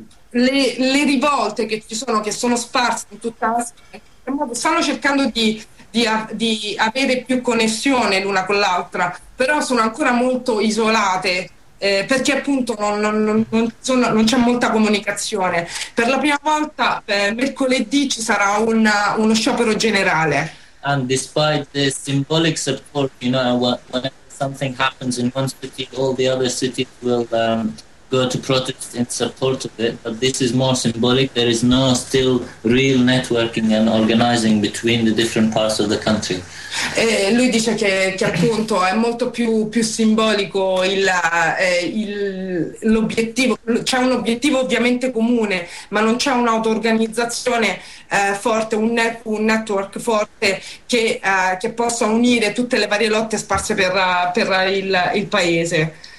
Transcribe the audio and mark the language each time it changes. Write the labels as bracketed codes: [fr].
[it] Le rivolte che ci sono, che sono sparse in tutta la Siria, stanno cercando di avere più connessione l'una con l'altra, però sono ancora molto isolate. Perché appunto non c'è molta comunicazione. Per la prima volta mercoledì ci sarà uno sciopero generale. [en] And despite the symbolic support, you know, whenever something happens in one city, all the other cities will go to protest in support of it. But this is more symbolic. There is no still real networking and organizing between the different parts of the country. [it] Lui dice che appunto è molto più simbolico l'obiettivo, c'è un obiettivo ovviamente comune, ma non c'è un'auto-organizzazione forte, un network forte che possa unire tutte le varie lotte sparse per il paese.